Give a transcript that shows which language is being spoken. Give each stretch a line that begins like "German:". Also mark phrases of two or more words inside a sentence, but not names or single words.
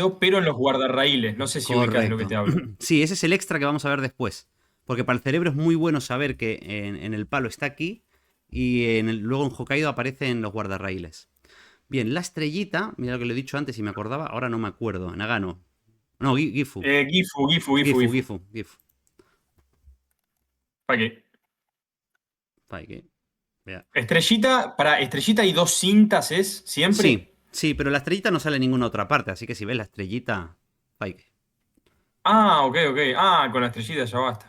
Spanish: Hokkaido, pero en los guardarraíles. No sé si ubicás de lo que te Correcto. hablo. Sí, ese es el extra que vamos a ver después. Porque para el cerebro es muy bueno saber que en el palo está aquí y luego en Hokkaido aparece en los guardarraíles. Bien, la estrellita, mira lo que le he dicho antes y me acordaba, ahora no me acuerdo. Nagano. No, Gifu. Gifu, Gifu, Gifu, Gifu, Gifu. Gifu, Gifu. ¿Para qué? Ay, vea. Estrellita, para estrellita y dos cintas es siempre. Sí, sí, pero la estrellita no sale en ninguna otra parte, así que si ves la estrellita, fake. Ah, ok, ok. Ah, con la estrellita ya basta.